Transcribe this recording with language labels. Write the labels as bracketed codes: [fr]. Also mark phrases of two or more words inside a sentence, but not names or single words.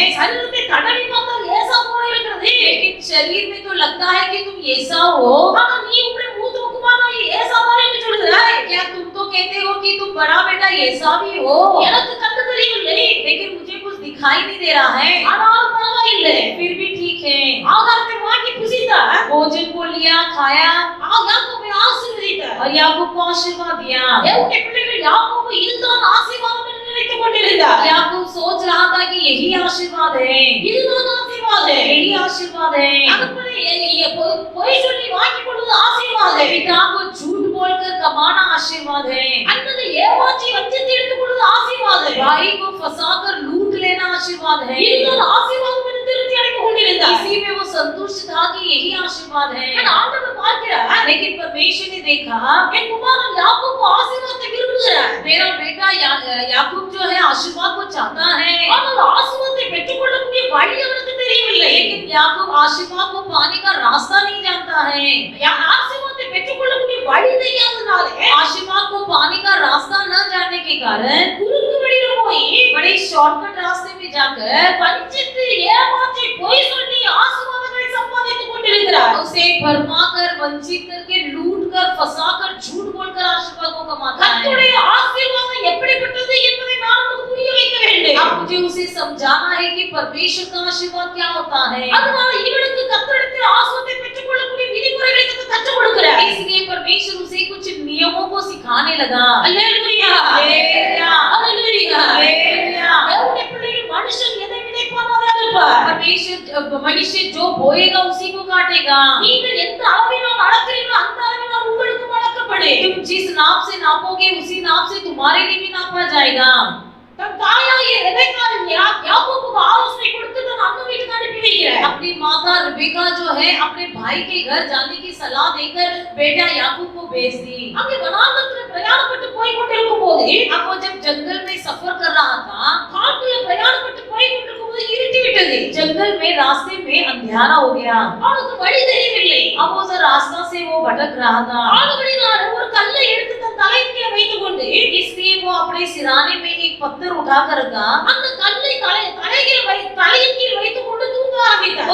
[ta] சரீரத்தை தடவி பார்த்தால் ஏசா போல இருக்கிறது. [hi] लेकिन शरीर में तो लगता है कि तुम एसाव हो। [ta] ஆனா நீ உம்முடைய மூத்த குமாரனாகிய ஏசாதான் என்று சொல்கிறாய். [hi] क्या तुम तो कहते हो कि तुम बड़ा बेटा एसावी हो? [ta] எனக்கு கண்டு தெரியவில்லை. [hi] लेकिन मुझे कुछ दिखाई नहीं दे रहा है। [ta] ஆனாலும் பரவாயில்லை. [hi] फिर भी ठीक है। [ta] ஆகாரத்தை வாங்கி புசித்தார். [hi] भोजन को लिया, खाया [ta] யாக்கோபை ஆசீர்வதித்தார். [hi] और याकूब को आशीर्वाद दिया। [ta] தேவனுடைய பிள்ளைகள் யாக்கோபு இதுதான் ஆசீர்வாதம் என்று நினைத்துக் கொண்டிருந்தார். [hi] याकूब सोच रहा था कि यही आशीर्वाद है, [ta] இதுதான் ஆசீர்வாதம். [hi] यही आशीर्वाद है। [ta] தகப்பனே, பொய் சொல்லி வாங்கிக் கொள்வது ஆசீர்வாதம். [hi] पिता को झूठ बोलकर कमाना आशीर्वाद है। [ta] அண்ணனை ஏமாற்றி வஞ்சித்து எடுத்துக் கொள்வது ஆசீர்வாதம். [hi] भाई को फंसाकर लूट लेना आशीर्वाद है। [ta] இதுதான் ஆசீர்வாதம் என்று திருப்தி அடைந்து கொண்டிருந்தார். [hi] इसी में वो संतुष्ट था कि यही आशीर्वाद है। [ta] ஆனா ஆண்டவர் பார்க்கிறார், [hi] लेकिन परमेश्वर ने देखा [ta] என் குமாரன் யாக்கோபு ஆசீர்வாதத்தை விரும்புகிறார். [hi] मेरा बेटा याकूब जो है आशीर्वाद को चाहता है, [ta] ஆனால் ஆசீர்வாதத்தை பெற்றுக்கொள்ளக்கூடிய வழி அவனுக்கு தெரியவில்லை. [hi] लेकिन याकूब आशीर्वाद को पाने का रास्ता नहीं जानता है। [ta] ஆசீர்வாதத்தை பெற்றுக்கொள்ளக்கூடிய வழி தெரியாதனாலே [hi] आशीर्वाद को पाने का रास्ता न जानने के कारण [ta] குறுக்கு வழியில போய் [hi] बड़े शॉर्टकट रास्ते में जाकर [ta] வஞ்சித்து ஏமாற்றி பொய் சொல்லி ஆசீர்வாதங்களை சம்பாதித்துக் கொண்டிருக்கிறார். [hi] उसे भरमा कर, वंचित करके, लूट कर, फंसा कर, झूठ बोलकर आशीर्वाद को कमाता है। [ta] கர்த்தருடைய ஆசீர்வாதம் எப்படிப்பட்டது என்பதை நான் உங்களுக்கு புரிய வைக்க வேண்டும். [hi] अब मुझे उसे समझाना है कि परमेश्वर का आशीर्वाद क्या होता है। [ta] அதனால இவனுக்கு கர்த்தரிடத்தில் ஆசீர்வாதத்தை பெற்றுக்கொள்ளக்கூடிய விதிமுறைகளை கற்றுக் கொடுக்கிறார். [hi] इसलिए परमेश्वर उसे कुछ नियमों को सिखाने लगा। [ta] அல்லேலூயா, [hi] हालेलुया, [ta] அல்லேலூயா. [hi] हालेलुया। [ta] தேவனுடைய பிள்ளைகள் மனுஷன் எதை விதைப்பானோ அதை அறுப்பார். [hi] मनुष्य जो बोएगा उसी को काटेगा। [ta] நீங்கள் எந்த அளவினால் அளக்கிறீர்களோ அந்த அளவினால் உங்களுக்கு அளக்கப்படும். [hi] तुम जिस नाप से नापोगे उसी नाप से तुम्हारे लिए भी नापा जाएगा। [ta] தன் தாயாகிய ரெபெக்காள் யாக்கோபுக்கு ஆலோசனை கொடுத்து தன் அண்ணன் வீட்டுக்கு அனுப்பி வைக்கிறார். [hi] अपनी माता रिबेका जो है अपने भाई के घर जाने की सलाह देकर बेटा याकूब को भेज दी। [ta] அங்கே வனாந்தரத்தில் பிரயாணப்பட்டு போய் கொண்டிருக்கும் போது [hi] अब वो जब जंगल में सफर कर रहा था, [ta] காட்டில் பிரயாணப்பட்டு போய் கொண்டிருக்கும் போது இருட்டி விட்டது. [hi] जंगल में रास्ते में अंधेरा हो गया। [ta] அவனுக்கு वழி தெரியவில்லை. [hi] अब उस रास्ता से वो भटक रहा था। [ta] ஆளுகளினால் ஒரு கல்லை எடுத்து தன் தலையின் கீழே வைத்துக் கொண்டு [hi] इसलिए वो अपने सिराने में एक पत्थर उठाकर रखा। [ta] அந்த கல்லை தலையின் கீழ் வைத்துக் கொண்டு தூங்க ஆரம்பித்தார்.